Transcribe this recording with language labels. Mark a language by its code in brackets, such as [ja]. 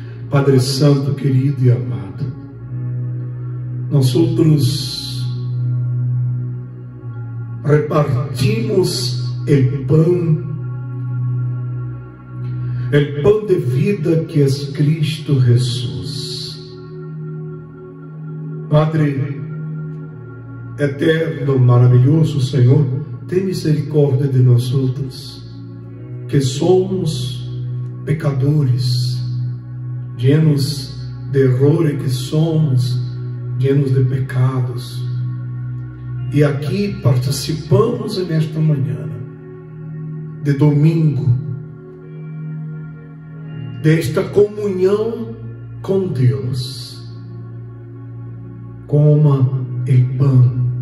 [pt] Padre Santo, querido e amado, nós outros repartimos o pão de vida que é Cristo Jesus. Padre eterno, maravilhoso Senhor, tem misericórdia de nós outros, que somos pecadores, [es] llenos de errores que somos, llenos de pecados. [pt] E aqui participamos nesta manhã de domingo, desta comunhão com Deus. Coma o pão.